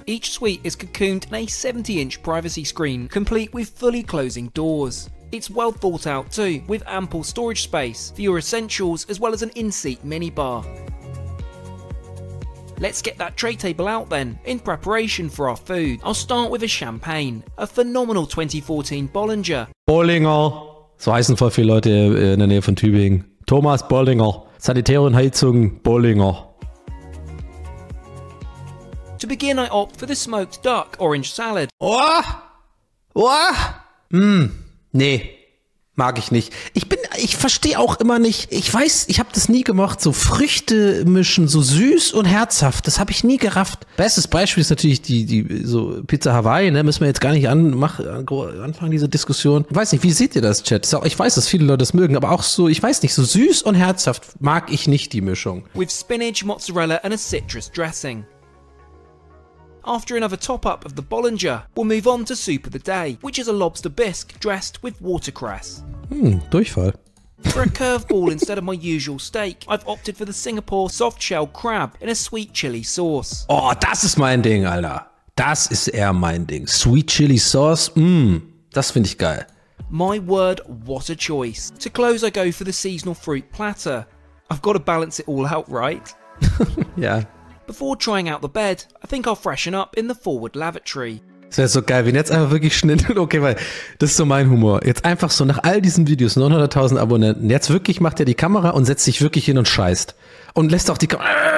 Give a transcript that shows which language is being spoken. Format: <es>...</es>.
<en>Each suite is cocooned in a 70-inch privacy screen, complete with fully closing doors. It's well thought out too, with ample storage space for your essentials as well as an in-seat minibar. Let's get that tray table out then, in preparation for our food. I'll start with a champagne, a phenomenal 2014 Bollinger. Bollinger.</en> <de>So heißen voll viele Leute in der Nähe von Tübingen. Thomas Bollinger. Sanitär und Heizung Bollinger.</de> <en>To begin, I opt for the smoked duck orange salad.</en> <de>Oh! Oh! Nee, mag ich nicht. ich verstehe auch immer nicht, ich weiß, ich habe das nie gemocht, so Früchte mischen, so süß und herzhaft, das habe ich nie gerafft. Bestes Beispiel ist natürlich die so Pizza Hawaii, ne, müssen wir jetzt gar nicht anfangen, diese Diskussion. Ich weiß nicht, wie seht ihr das, Chat? Ich weiß, dass viele Leute das mögen, aber auch so, ich weiß nicht, so süß und herzhaft mag ich nicht die Mischung.</de> <en>With spinach, mozzarella and a citrus dressing. After another top-up of the Bollinger, we'll move on to soup of the day, which is a lobster bisque dressed with watercress.</en> <de>Durchfall.</de> <en>For a curveball instead of my usual steak, I've opted for the Singapore soft-shell crab in a sweet chili sauce.</en> <de>Oh, das ist mein Ding, Alter. Das ist eher mein Ding. Sweet Chili Sauce, das finde ich geil.</de> <en>My word, what a choice. To close, I go for the seasonal fruit platter. I've got to balance it all out, right?</en> <de>Ja.</de> <en>Before trying out the bed, I think I'll freshen up in the forward lavatory.</en> <de>Das wäre so geil, wenn jetzt einfach wirklich Schnitt, okay, weil das ist so mein Humor. Jetzt einfach so nach all diesen Videos, 900.000 Abonnenten, jetzt wirklich macht er die Kamera und setzt sich wirklich hin und scheißt. Und lässt auch die Kamera...</de>